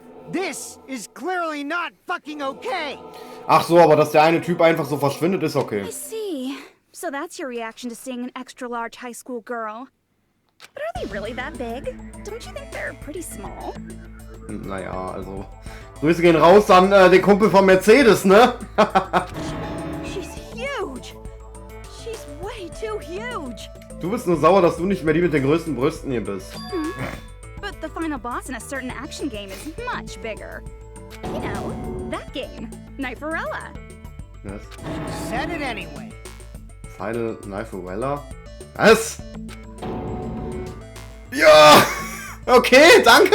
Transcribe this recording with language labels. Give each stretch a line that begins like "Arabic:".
English: This is clearly not fucking okay!
German: Ach so, aber dass der eine Typ einfach so verschwindet, ist okay.
English: I see. So that's your reaction to seeing an extra-large high school girl. But are they really that big? Don't you think they're pretty small?
German: Naja, also... Grüße gehen raus an den Kumpel von Mercedes, ne?
English: She's huge! She's way too huge!
German: Du bist nur sauer, dass du nicht mehr die mit den größten Brüsten hier bist.
English: But the final boss in a certain action game is much bigger. You know, that game, Kniferella.
German: Was?
English: Said it anyway.
German: Final Kniferella? Was? Ja! Okay, danke!